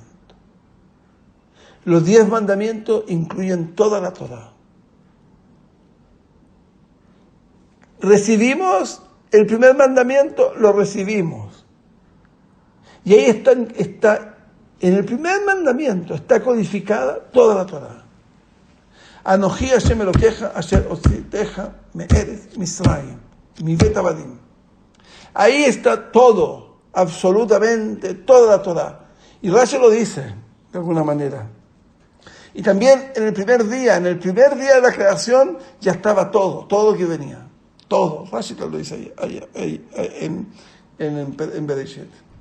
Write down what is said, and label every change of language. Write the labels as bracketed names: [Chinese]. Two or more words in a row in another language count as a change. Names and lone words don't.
[Spanish] Los 10 mandamientos incluyen toda la Torah. Recibimos el primer mandamiento, lo recibimos. Y ahí está, en el primer mandamiento está codificada toda la Torah. [Hebrew] אנכי השם אלקיך אשר הוצאתיך מארץ מצרים מבית עבדים. [Spanish] Ahí está todo, absolutamente toda la Torah. Y Rashi lo dice, de alguna manera. Y también en el primer día de la creación, ya estaba todo que venía. Todo. Rashi lo dice ahí en Bereshit.